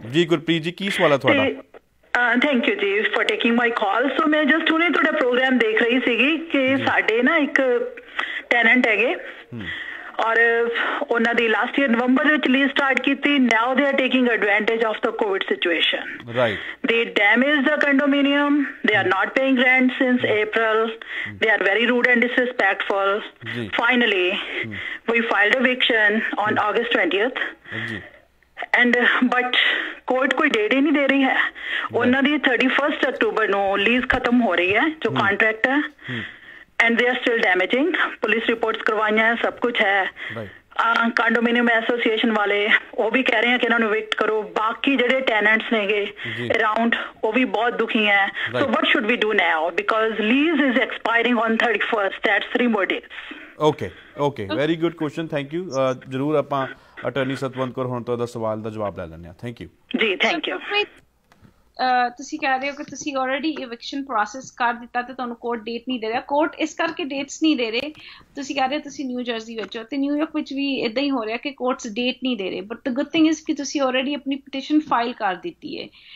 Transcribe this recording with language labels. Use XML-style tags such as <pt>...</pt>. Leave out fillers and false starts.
<pa>ਜੀ ਗੁਰਪ੍ਰੀਤ ਜੀ, ਕੀ ਸਵਾਲ ਹੈ ਤੁਹਾਡਾ?</pa> <en>Thank you ji for taking my call.</en> <pa>ਸੋ ਮੈਂ ਜਸਟ ਹੁਣੇ ਤੁਹਾਡਾ ਪ੍ਰੋਗਰਾਮ ਦੇਖ ਰਹੀ ਸੀਗੀ ਕਿ ਸਾਡੇ ਨਾ ਇੱਕ ਟੈਨੈਂਟ ਹੈਗੇ ਔਰ ਉਹਨਾਂ ਦੀ ਲਾਸਟ ਈਅਰ ਨਵੰਬਰ ਵਿੱਚ ਲੀਜ਼ ਸਟਾਰਟ ਕੀਤੀ।</pa> <en>Now they are taking advantage of the COVID situation. Right. They damaged the condominium. They are not paying rent since April. They are very rude and disrespectful. Finally, we filed eviction on August 20th. And but</en> <hi>court कोई date ही नहीं दे रही है।</hi> <pa>ਉਹਨਾਂ ਦੀ 31 October ਨੂੰ lease ਖਤਮ ਹੋ ਰਹੀ ਹੈ ਜੋ ਕੰਟਰੈਕਟ ਹੈ,</pa> <en>and they are still damaging.</en> <pa>Police reports ਕਰਵਾਈਆਂ ਹੈ, ਸਭ ਕੁਝ ਹੈ। ਕੰਡੋਮੀਨੀਅਮ ਐਸੋਸੀਏਸ਼ਨ ਵਾਲੇ ਉਹ ਵੀ ਕਹਿ ਰਹੇ ਹੈ ਕਿ ਇਹਨਾਂ ਨੂੰ ਇਵਿਕਟ ਕਰੋ। ਬਾਕੀ ਜਿਹੜੇ ਟੈਨੈਂਟਸ ਨੇਗੇ ਅਰਾਊਂਡ ਉਹ ਵੀ ਬਹੁਤ ਦੁਖੀ ਹੈ।</pa> <en>So what should we do now? Because lease is expiring on 31st. That's 3 more days. Okay. Very good question. Thank you.</en> <pa>ਜ਼ਰੂਰ ਆਪਾਂ ਅਟਰਨੀ ਸਤਵੰਤ ਕੌਰ ਹੁਣ ਤੁਹਾਡਾ ਸਵਾਲ ਦਾ ਜਵਾਬ ਲੈ ਲੈਂਦੇ ਹਾਂ।</pa> <en>Thank you ji. Thank you.</en> <pa>ਤੁਸੀਂ ਕਹਿ ਰਹੇ ਹੋ ਕਿ ਤੁਸੀਂ ਆਲਰੇਡੀ ਇਵਿਕਸ਼ਨ ਪ੍ਰੋਸੈਸ ਕਰ ਦਿੱਤਾ ਤੇ ਤੁਹਾਨੂੰ ਕੋਰਟ ਡੇਟ ਨਹੀਂ ਦੇ ਰਿਹਾ। ਕੋਰਟ ਇਸ ਕਰਕੇ ਡੇਟਸ ਨਹੀਂ ਦੇ ਰਹੇ, ਤੁਸੀਂ ਕਹਿ ਰਹੇ ਹੋ ਤੁਸੀਂ ਨਿਊ ਜਰਸੀ ਵਿੱਚ ਹੋ ਤੇ ਨਿਊਯਾਰਕ ਵਿੱਚ ਵੀ ਇਦਾਂ ਹੀ ਹੋ ਰਿਹਾ ਕਿ ਕੋਰਟਸ ਡੇਟ ਨਹੀਂ ਦੇ ਰਹੇ।</pa> <en>but the good thing is</en> <pa>ਕਿ ਤੁਸੀਂ ਆਲਰੇਡੀ ਆਪਣੀ ਪਟੀਸ਼ਨ ਫਾਈਲ ਕਰ ਦਿੱਤੀ ਹੈ।</pa>